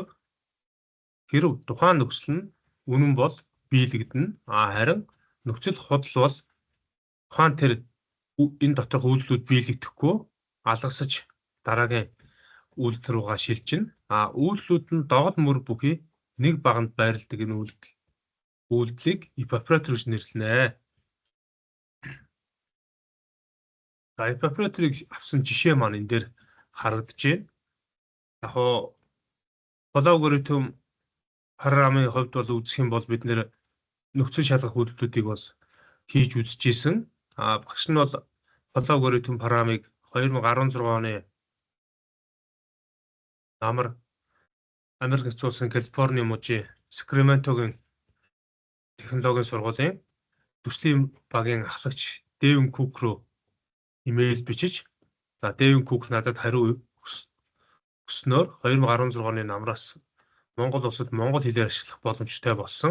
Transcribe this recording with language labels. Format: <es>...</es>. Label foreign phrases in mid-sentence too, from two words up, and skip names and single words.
<mn>Хэрв тухайн нөхцөл нь үнэн бол биелэгдэнэ. Харин нөхцөл худал бол тухайн тэр энэ доторх үйлдэлүүд биелэгдэхгүй алгасаж дараагийн үйлдэл руугаа шилжинэ. Үйлдэлүүд нь доод мөр бүхий нэг баганд байрладаг энэ үйлдэлийг</mn> <en>if operator</en> <mn>гэж нэрлэнэ. За</mn> <en>if operator-</en> <mn>ыг авсан жишээ маань энэ дээр харагдаж байна. Яг хоо алгоритм парамын хувьд бол үзэх юм бол бид нэр нөхцөл шалгах үйлдэлүүдийг бол хийж үзчихсэн. Багш нь бол алгоритм парамыг 2016 оны Америк нэгдсэн улсын Калифорни мужийн Сакраментогийн технологийн сургуулийн төслийн багийн ахлагч Дэвин Кук руу имэйл бичиж за Дэвин Кук надад хариу өгснөөр 2016 оны намраас Монгол улсад монгол хэлээр ашиглах боломжтой болсон.</mn>